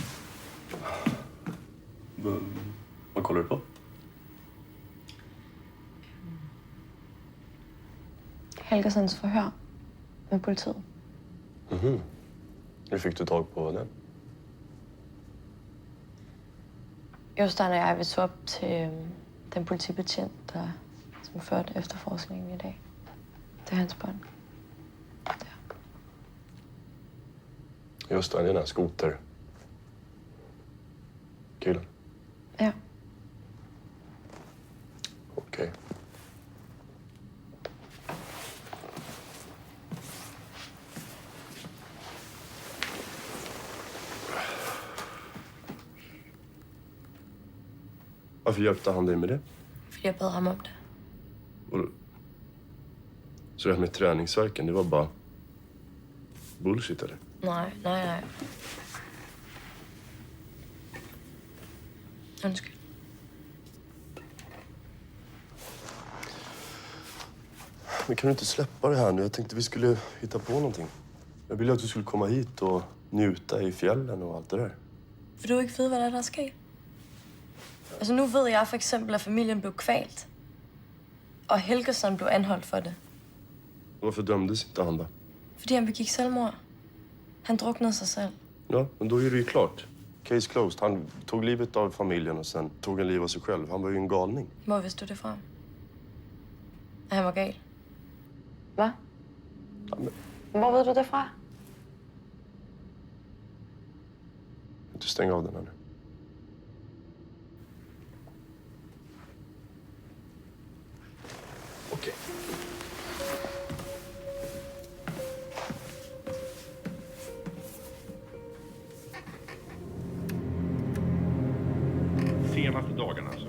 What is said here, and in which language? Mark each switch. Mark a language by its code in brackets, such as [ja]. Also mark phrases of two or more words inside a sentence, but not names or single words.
[sv] Vad kollar du på? Helgesens förhör med politiet. Mhm. Hur fick du tag på den? [da] Jostein og jeg, vi tog op til den politibetjent, som førte efterforskningen i dag. Det er hans bånd. [sv] Just det, den här skoter. Killen. Ja. Okej. Varför hjälpte han dig med det? [da] Fordi jeg bad ham om det. [sv] Så det här med träningsverken, det var bara bullshit eller? [da] Nej. Undskyld. [sv] Men kan du inte släppa det här nu? Jag tänkte vi skulle hitta på någonting. Jag ville att du skulle komma hit och njuta i fjällen och allt det där. [da] Vil du ikke vide, hvad der er sket? Altså, nu ved jeg for eksempel, at familien blev kvalt. Og Helgesson blev anholdt for det. [sv] Varför dömdes inte han då? [da] Fordi han begik selvmord. Han druknede sig selv. [sv] Ja, men då är det ju klart. [en] Case closed. [sv] Han tog livet av familjen och sen tog han livet av sig själv. Han var ju en galning. [da] Hvor vidste du det fra? At han var gal? Hvad? Ja, men Hvor ved du det fra? [sv] du stänger av den här nu. Okej. Senaste dagarna alltså.